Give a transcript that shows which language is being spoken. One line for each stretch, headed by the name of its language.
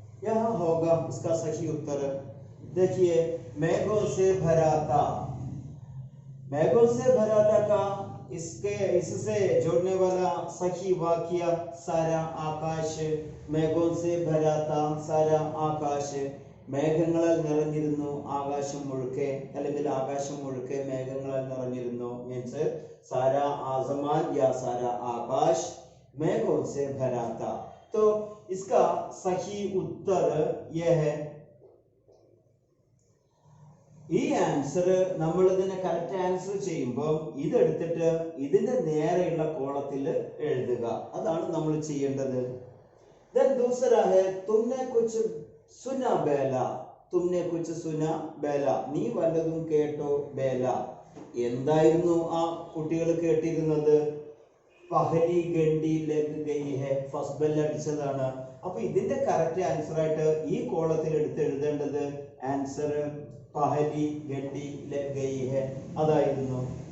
Hindi: यहाँ होगा इसका सही उत्तर. देखिए, मेघों से भरा था. मेघों से भरा था का इससे जोड़ने वाला सही वाक्य सारा आकाश. मेघों से भरा था सारा आकाश.
Malayalam: മേഘങ്ങളാൽ നിറഞ്ഞിരുന്നു ആകാശം മുഴുക്കെ, അല്ലെങ്കിൽ ആകാശം മുഴുക്കെ മേഘങ്ങളാൽ നിറഞ്ഞിരുന്നു മീൻസ്
Hindi: सारा आसमान या सारा आकाश मेघों से भरा था. तो इसका सही उत्तर यह है.
Malayalam: ഈ ആൻസർ നമ്മൾ ഇതിനെ കറക്റ്റ് ആൻസർ ചെയ്യുമ്പോൾ ഇതെടുത്തിട്ട് ഇതിന്റെ നേരെയുള്ള കോളത്തിൽ എഴുതുക. അതാണ് നമ്മൾ ചെയ്യേണ്ടത്.
Hindi: Then दूसरा है तुमने कुछ सुना बेला. तुमने कुछ सुना बेला.
Malayalam: നീ വല്ലതും കേട്ടോ ബേല. എന്തായിരുന്നു ആ കുട്ടികൾ കേട്ടിരുന്നത്?
Hindi: പഹലി ഗണ്ടി ലഗ് ഗയി ഹെ.
Malayalam: First bell അടിച്ചതാണ്. അപ്പൊ ഇതിന്റെ കറക്റ്റ് ആൻസർ ആയിട്ട് ഈ കോളത്തിൽ എടുത്ത് എഴുതേണ്ടത് ആൻസർ
Hindi: പഹലി ഗണ്ടി ലഗ് ഗയി ഹെ
Malayalam: അതായിരുന്നു.